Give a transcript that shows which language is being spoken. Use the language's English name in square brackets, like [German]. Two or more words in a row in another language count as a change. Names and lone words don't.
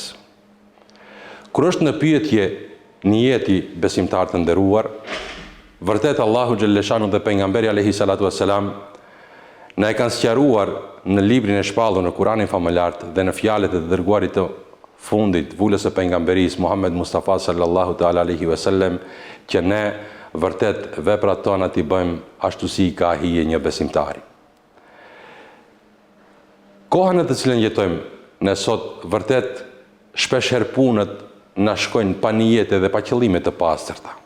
[Albanian] Kur është në pyetje niyeti besimtar të nderuar, vërtet Allahu Gjellëshanuhu dhe pejgamberi [Arabic] عليه الصلاة والسلام [Albanian] na e kanë sqaruar në librin e shpallur në Kur'anin famëlart dhe në fjalët e të dërguarit të fundit, vulës së pejgamberisë Muhammed Mustafa [Arabic] صلى الله تعالى عليه وسلم, [Albanian] që ne vërtet veprat tona t'i bëjmë ashtu si i ka hije një besimtari. Koha në të cilën jetojmë ne sot, vërtet shpesh herë punët na shkojnë pa niyete dhe pa qëllime të pastërta.